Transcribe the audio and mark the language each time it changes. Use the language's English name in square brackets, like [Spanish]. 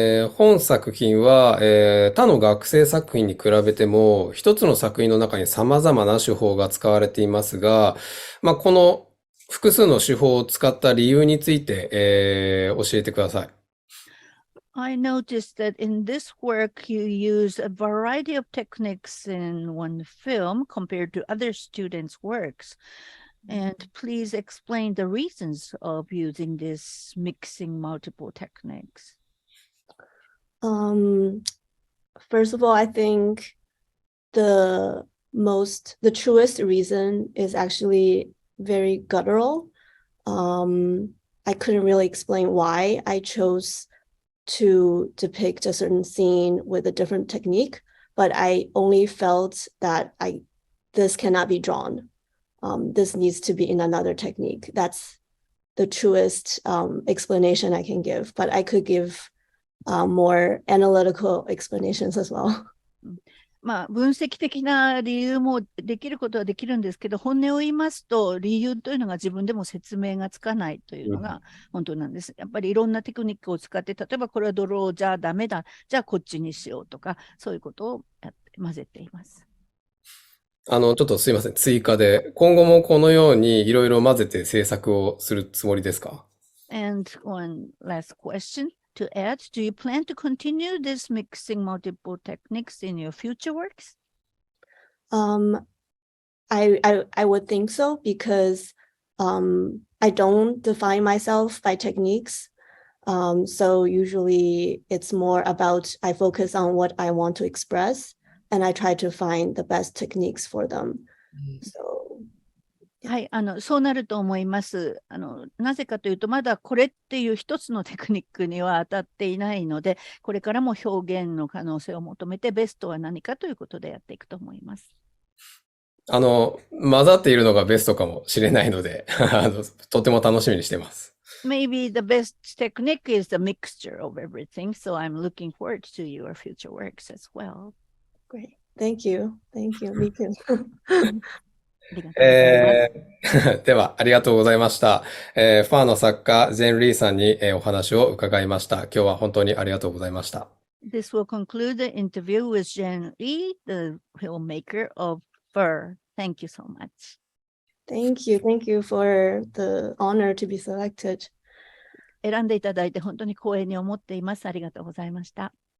[Japanese] 本作品は、他の学生作品に比べても一つの作品の中に様々な手法が使われていますが、この複数の手法を使った理由について、教えてください。 [English] I noticed that in this work you use a variety of techniques in one film compared to other students' works. And please explain the reasons of using this mixing multiple techniques. First of all, I think the truest reason is actually very guttural. I couldn't really explain why I chose to depict a certain scene with a different technique, but I only felt that this cannot be drawn. This needs to be in another technique. That's the truest explanation I can give, but I could give more analytical explanations as well. [Japanese] まあ、分析的な理由もできることはできるんですけど、本音を言いますと、理由というのが自分でも説明がつかないというのが本当なんです。やっぱりいろんなテクニックを使って、例えばこれはドローじゃダメだ、じゃあこっちにしようとか、そういうことを混ぜています。ちょっとすいません。追加で、今後もこのようにいろいろ混ぜて制作をするつもりですか？ [English] And one last question to add, do you plan to continue this mixing multiple techniques in your future works? I would think so because I don't define myself by techniques. So usually it's more about I focus on what I want to express and I try to find the best techniques for them. So [Japanese] はい、そうなると思います。なぜかというと、まだこれっていう一つのテクニックには当たっていないので、これからも表現の可能性を求めて、ベストは何かということでやっていくと思います。混ざっているのがベストかもしれないので、とても楽しみにしてます。 [English] Maybe the best technique is the mixture of everything, so I'm looking forward to your future works as well. great. Thank you. Thank you. Me too. [Japanese] ありがとうございます。では、ありがとうございました。ファーの作家、ジェン・リーさんに、お話を伺いました。今日は本当にありがとうございました。 [English] This will conclude the interview with Zhen Li, the filmmaker of Fur. Thank you so much. Thank you. Thank you for the honor to be selected. [Japanese] 選んでいただいて本当に光栄に思っています。ありがとうございました。